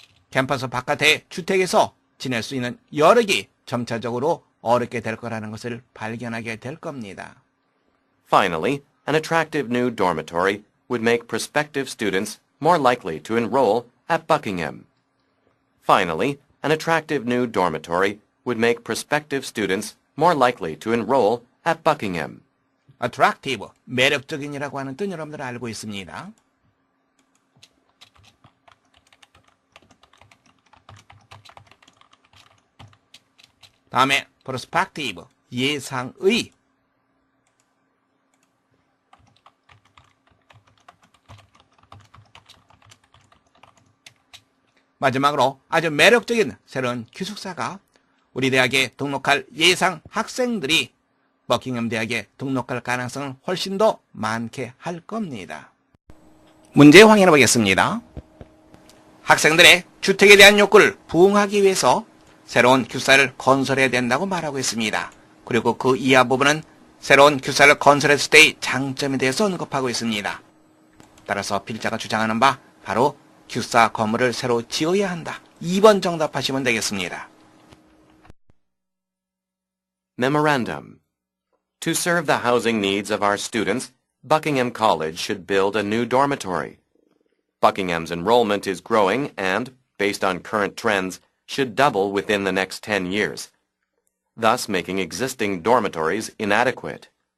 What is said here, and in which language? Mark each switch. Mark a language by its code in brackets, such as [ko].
[ko] 캠퍼스 바깥의 주택에서 지낼 수 있는 여력이 점차적으로 어렵게 될 거라는 것을 발견하게 될 겁니다. [en] Finally, an attractive new dormitory would make prospective students more likely to enroll at Buckingham. Finally, an attractive new dormitory would make prospective students more likely to enroll at Buckingham. [ko] attractive, 매력적인이라고 하는 뜻 여러분들 알고 있습니다. 다음에 prospective, 예상의. 마지막으로 아주 매력적인 새로운 기숙사가 우리 대학에 등록할 예상 학생들이 버킹엄 대학에 등록할 가능성을 훨씬 더 많게 할 겁니다. 문제 확인해 보겠습니다. 학생들의 주택에 대한 욕구를 부응하기 위해서 새로운 기숙사를 건설해야 된다고 말하고 있습니다. 그리고 그 이하 부분은 새로운 기숙사를 건설했을 때의 장점에 대해서 언급하고 있습니다. 따라서 필자가 주장하는 바 바로 기숙사 건물을 새로 지어야 한다. 2번 정답하시면 되겠습니다. [en] Memorandum. To serve the housing needs of our students, Buckingham College should build a new dormitory. Buckingham's enrollment is growing and, based on current trends, should double within the next 10 years, thus making existing dormitories inadequate.